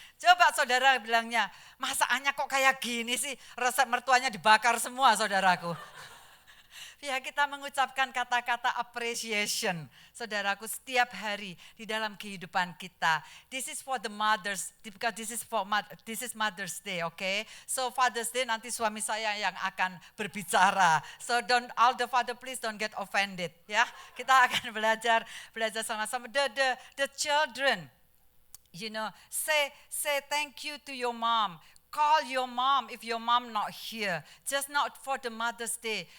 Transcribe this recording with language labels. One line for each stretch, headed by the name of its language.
Indonesian: Coba saudara bilangnya, masakannya kok kayak gini sih, resep mertuanya dibakar semua saudaraku. Ya kita mengucapkan kata-kata appreciation, saudaraku, setiap hari di dalam kehidupan kita.
English: This is for the mothers, because this is Mother's Day, okay?
Indonesian: So Father's Day nanti suami saya yang akan berbicara.
English: So all the father please don't get offended, ya.
Indonesian: Kita akan belajar sama-sama.
English: The children, say thank you to your mom. Call your mom if your mom not here. Just not for the Mother's Day.